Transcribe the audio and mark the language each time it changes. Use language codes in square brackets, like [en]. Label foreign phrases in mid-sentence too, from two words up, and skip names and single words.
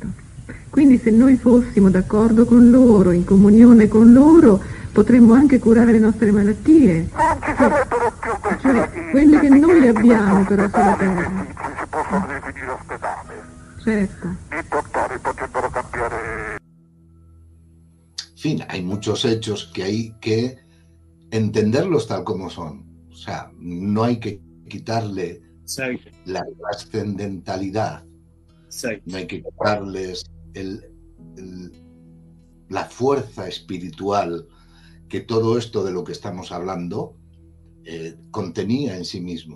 [it] Quindi se noi fossimo d'accordo con loro, in comunione con loro, potremmo anche curare le nostre malattie. Non ci sarebbero più queste Cioè, quelle che noi abbiamo però sulla terra. Si possono definire ospedale. Certo. I dottori potrebbero cambiare. [es] En fin, hay muchos hechos que hay que entenderlos tal como son. O sea, no hay que quitarle Exacto. la trascendentalidad, Exacto. no hay que quitarles la fuerza espiritual que todo esto de lo que estamos hablando contenía en sí mismo.